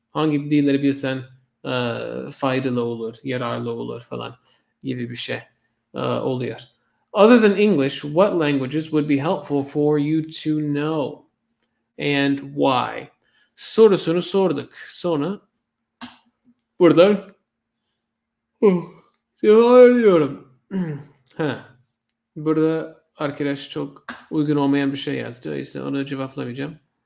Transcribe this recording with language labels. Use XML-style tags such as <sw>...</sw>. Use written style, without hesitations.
<tr>Hangi dilleri bilsen faydalı olur, yararlı olur falan gibi bir şey oluyor.</tr> <en>Other than English, what languages would be helpful for you to know? And why?</en> <tr>Sorusunu sorduk. Sonra burada cevap ediyorum. Burada arkadaş çok uygun olmayan bir şey yazdı. İşte onu cevaplamayacağım.</tr>